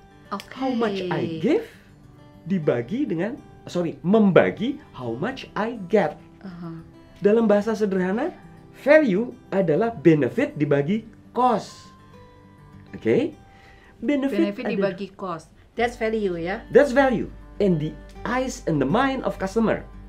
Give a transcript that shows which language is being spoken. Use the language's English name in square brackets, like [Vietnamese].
[English] How much I give [Indonesian] dibagi dengan, membagi [English] how much I get. [Indonesian] Dalam bahasa sederhana, value adalah benefit dibagi cost. Oke? [English] Benefit dibagi cost. That's value ya. That's value in the eyes and the mind of customer.